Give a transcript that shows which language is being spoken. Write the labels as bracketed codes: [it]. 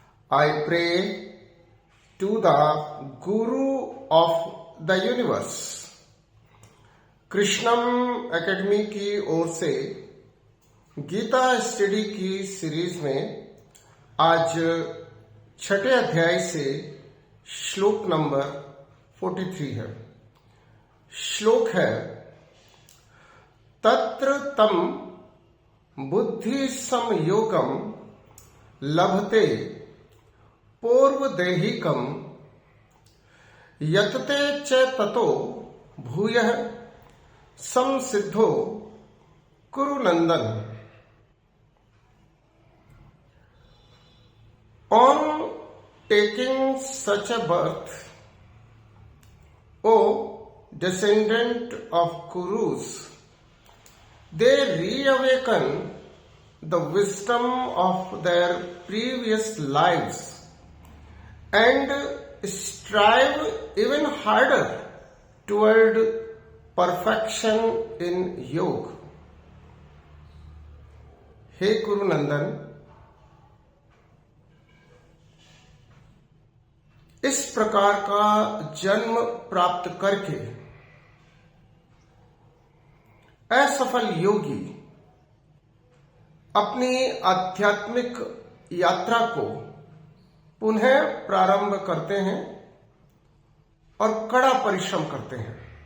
[en] I pray to the Guru of the universe। [hi] Krishnam academy की ओर से Gita study की series में आज छठे अध्याय से श्लोक नंबर 43 है। श्लोक है, [sa] तत्र तम बुद्धि संयोगम लभते पूर्वदेहिकम यतते च ततो भूयः संसिद्धो कुरु नंदन। [en] On taking such a birth, O descendant of Kurus, they reawaken the wisdom of their previous lives and strive even harder toward perfection in yoga। [hi] हे कुरु नंदन, इस प्रकार का जन्म प्राप्त करके असफल योगी अपनी आध्यात्मिक यात्रा को पुनः प्रारंभ करते हैं और कड़ा परिश्रम करते हैं।